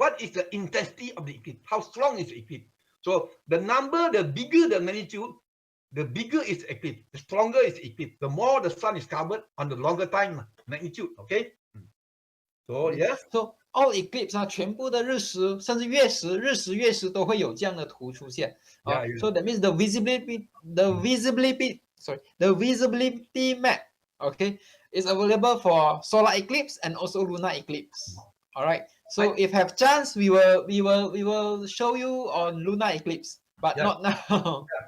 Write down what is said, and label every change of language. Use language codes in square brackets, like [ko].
[en] What is the intensity of the eclipse? How strong is the eclipse? So the bigger the magnitude, the bigger is the eclipse. The stronger is the eclipse. The more the sun is covered on the longer time magnitude. Okay. So yes. So all eclipse [zh] 全部的日食甚至月食都会有这样的图出现。 [en] So that means the visibility map, okay, is available for solar eclipse and also lunar eclipse. All right. So if have chance, we will show you on lunar eclipse, but not now.